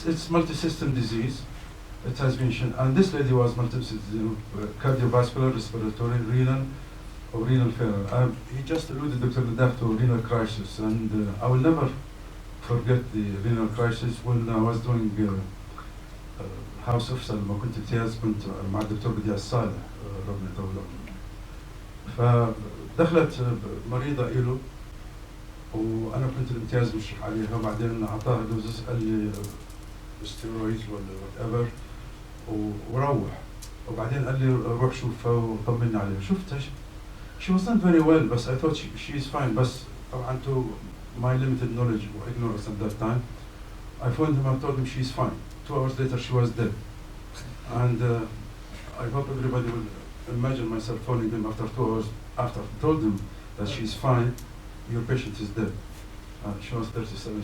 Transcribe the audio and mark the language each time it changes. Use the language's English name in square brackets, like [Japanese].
[English] It's multi-system disease. It has been shown, and this lady was multi-system, cardiovascular, respiratory, renal failure. He just alluded, Dr. Nadab, to renal crisis, and I will never forget the renal crisis when I was doing house officer [Arabic] لما كنت امتياز كنت مع الدكتور بديع الصالح ربنا يطول عمره. فدخلت مريضة إله وأنا كنت الامتياز مشرف عليها وبعدين أعطاها دوزس قال لي ستيرويد ولا [English] whatever [Arabic] وروح وبعدين قال لي روح شوفها وطمني عليها. [English] شفتها she was not very well بس I thought she is fine [Arabic] بس طبعا [English] to my limited knowledge or ignorance at that time I phoned him and told him she is fine. 2 hours later she was dead. And I hope everybody will imagine myself phoning him after 2 hours after I told him that she is fine, your patient is dead. She was 37.